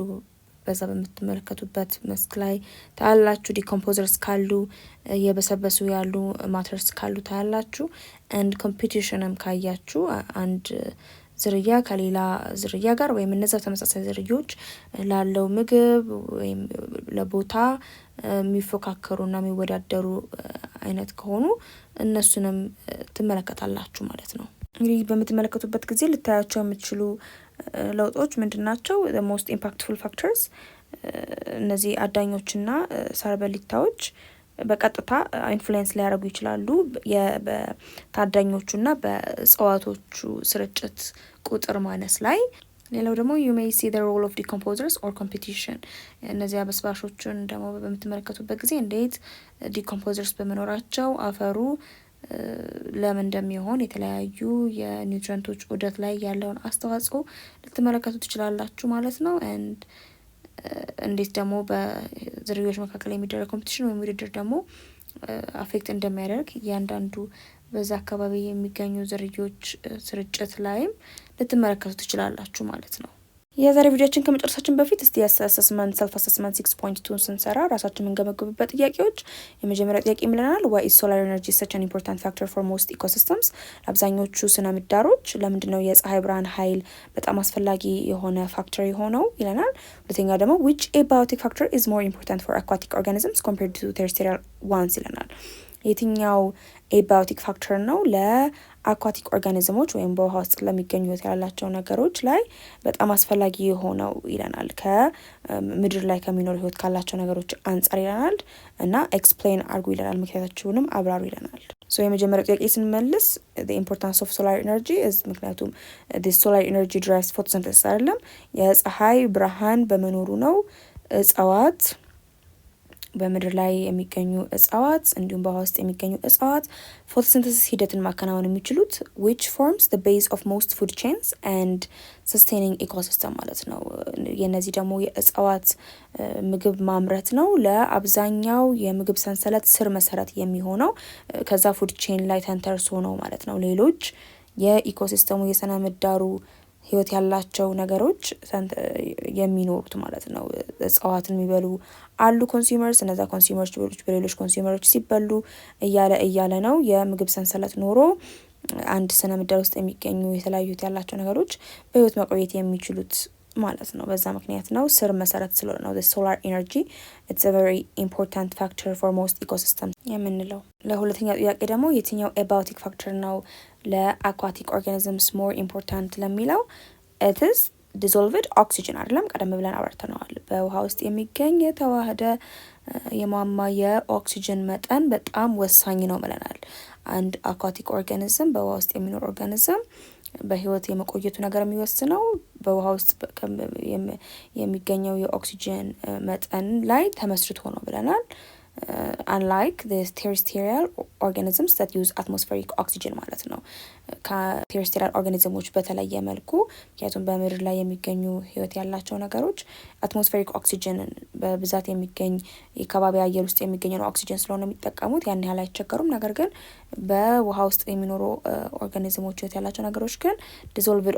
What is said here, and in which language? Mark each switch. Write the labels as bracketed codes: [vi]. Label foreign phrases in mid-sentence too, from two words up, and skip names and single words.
[am] በዛ በምትመለከቱበት መስክ ላይ ታያላችሁ። ዲኮምፖዘርስ ካሉ የበሰበሱ ያሉ ማተርስ ካሉ ታያላችሁ። ኤንድ ኮምፒቲሽንም ካያችሁ አንድ ዝርያ ከሌላ ዝርያ ጋር ወይም እነዛ ተመሳሳይ ዝርዮች ላለው ምግብ ወይም ለቦታ የሚፎካከሩና የሚወዳደሩ አይነት ከሆኑ እነሱንም ትመለከታላችሁ ማለት ነው። እንግዲህ በምትመለከቱበት ጊዜ ልታያቸው የምትችሉ ለውጦች ምንድን ናቸው? [en] most impactful factors [am] እነዚህ አዳኞችና ሳር በሊታዎች በቀጥታ ኢንፍሉዌንስ ሊያደርጉ ይችላሉ በታዳኞቹና በእጽዋቶቹ ስርጭት ቁጥር ማነስ ላይ። ሌላው ደግሞ [en] you may see the role of decomposers or competition [am] እነዚህ አበስባሾችን ደግሞ በምትመለከቱበት ጊዜ እንዴት ዲኮምፖዘርስ በመኖራቸው አፈሩ ለምን እንደሚሆን የተለያዩ የኒውትሪንቶች ዑደት ላይ ያለውን አስተዋጽኦ ልትመለከቱ ትችላላችሁ ማለት ነው። ኤንድ እንዴት ደግሞ በዝርዮች መካከል የሚደረግ ኮምፒቲሽን ወይም ውድድር ደግሞ አፌክት እንደሚያደርግ እያንዳንዱ በዛ አካባቢ የሚገኙ ዝርዮች ስርጭት ላይም ልትመለከቱ ትችላላችሁ ማለት ነው። የዛሬ ቪዲዮችን ከመጨረሳችን በፊት እስቲ [en] assessment self [am] አሰስመንት 6.2 ስንሰራ ራሳችን የምንገመግብበት ጥያቄዎች የመጀመሪያ ጥያቄ ይምለናል [en] why is solar energy such an important factor for most ecosystems [am] አብዛኞቹ ስነ ምህዳሮች ለምንድነው የፀሐይ ብርሃን ኃይል በጣም አስፈላጊ የሆነ ፋክተር የሆነው ይለናል። ሁለተኛ ደግሞ [en] which abiotic factor is more important for aquatic organisms compared to terrestrial ones [am] ይለናል። የትኛው ኤባዮቲክ ፋክተር ነው ለአኳቲክ ኦርጋኒዝሞች ወይም በውሃ ውስጥ ለሚገኙ ህይወት ያላቸው ነገሮች ላይ በጣም አስፈላጊ የሆነው ይለናል። ከምድር ላይ ከሚኖሩ ህይወት ካላቸው ነገሮች አንጻር ይለናል እና ኤክስፕሌን አርጉ ይለናል። ምክንያታችሁንም አብራሩ ይለናል። ሶ የመጀመሪያው ጥያቄ ስንመልስ [en] the importance of solar energy is [am] ምክንያቱም [en] this solar energy drives photosynthesis [am] አይደለም የፀሐይ ብርሃን በመኖሩ ነው እጽዋት በምድር ላይ የሚገኙ እጽዋት እንዲሁም በውሃ ውስጥ የሚገኙ እጽዋት ፎቶሲንተሲስ ሂደትን ማከናወን የሚችሉት [en] which forms the base of most food chains and sustaining ecosystem [am] ማለት ነው። የነዚህ ደግሞ የእጽዋት ምግብ ማምረት ነው ለአብዛኛው የምግብ ሰንሰለት ስር መሰረት የሚሆነው ከዛ [en] food chain [am] ላይ ተንተርሶ ነው ማለት ነው። ሌሎች የኢኮሲስተሙ የስነ ምህዳሩ ህይወት ያላቸው ነገሮች የሚኖሩት ማለት ነው። እጽዋትን የሚበሉ አሉ ኮንሱመርስ እነዛ ኮንሱመርስ በሌሎች ኮንሱመሮች ሲበሉ እያለ ነው የምግብ ሰንሰለት ኖሮ አንድ ስነ ምህዳር ውስጥ የሚገኙ የተለያዩ ያላቸው ነገሮች በህይወት መቆየት የሚችሉት ማለት ነው። በዛ ምክንያት ነው ስር መሰረት ስለሆነ ነው [en] the solar energy it's a very important factor for most ecosystems [am] የምንለው። ለሁለተኛው ጥያቄ ደግሞ የትኛው [en] abiotic factor [am] ነው ለአኳቲክ ኦርጋኒዝምስ [en] more important [am] ለሚለው [en] it is dissolved oxygen [am] አይደለም ቀደም ብለን አብራርተነዋል። በውሃ ውስጥ የሚገኝ የተዋህደ የሟማ የኦክሲጅን መጠን በጣም ወሳኝ ነው ብለናል። አንድ [en] aquatic organism [am] በውሃ ውስጥ የሚኖር ኦርጋኒዝም በህይወት የመቆየቱ ነገር የሚወስነው በውሃ ውስጥ የሚገኘው የኦክሲጅን መጠን ላይ ተመስርቶ ነው ብለናል። [en] unlike the terrestrial organisms that use atmospheric oxygen [am] ማለት ነው። ከቴሬስትሪያል ኦርጋኒዝሞች በተለየ መልኩ ምክንያቱም በምድር ላይ የሚገኙ ህይወት ያላቸው ነገሮች አትሞስፌሪክ ኦክሲጅንን በብዛት የሚገኝ የከባቢ አየር ውስጥ የሚገኘው ኦክሲጅን ስለሆነ የሚጠቀሙት ያን ያህል አይቸገሩም። ነገር ግን በውሃ ውስጥ የሚኖሩ ኦርጋኒዝሞች ህይወት ያላቸው ነገሮች ግን ዲዞልቭድ